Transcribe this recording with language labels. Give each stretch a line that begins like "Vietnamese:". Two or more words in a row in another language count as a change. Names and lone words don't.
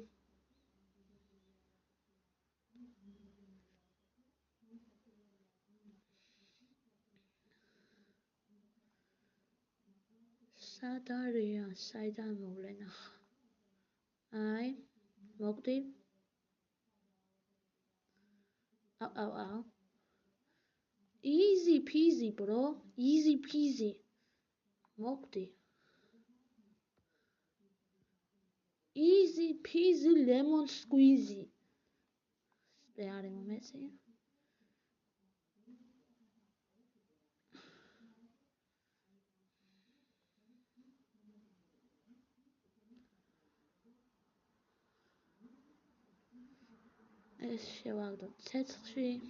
Georgian: სად არიან, საიდან მოვლენ ახლა? აი, მოვკვდი. აუ.
English: Easy peasy, bro. Easy peasy.
Georgian: მოვკვდი.
English: Easy peasy lemon squeezy.
Georgian: სპეარი მომეწია. ეს შევაგდოთ ცეცხლში.